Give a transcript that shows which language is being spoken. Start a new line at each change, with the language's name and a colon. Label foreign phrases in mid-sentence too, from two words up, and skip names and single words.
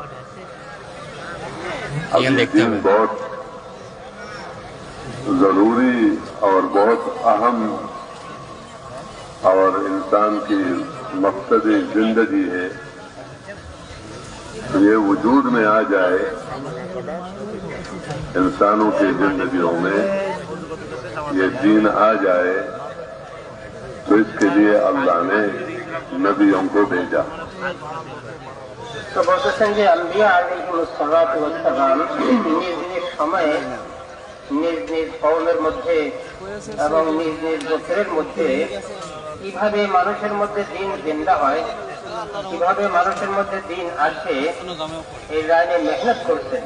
Urdu: اب دین بہت ضروری اور بہت اہم اور انسان کی مقصد زندگی ہے، یہ وجود میں آ جائے انسانوں کی زندگیوں میں، یہ دین آ جائے، تو اس کے لیے اللہ نے نبیو بھیجا.
Bangla: তো বলতেছেন যে আম্বিয়া আলাইহিসসালাম নিজ নিজ সময়ে নিজ নিজ কওমের মধ্যে এবং নিজ নিজ গোত্রের মধ্যে কিভাবে মানুষের মধ্যে দিন জিন্দা হয়, কিভাবে মানুষের মধ্যে দিন আসে, এই লাইনে মেহনত করছেন।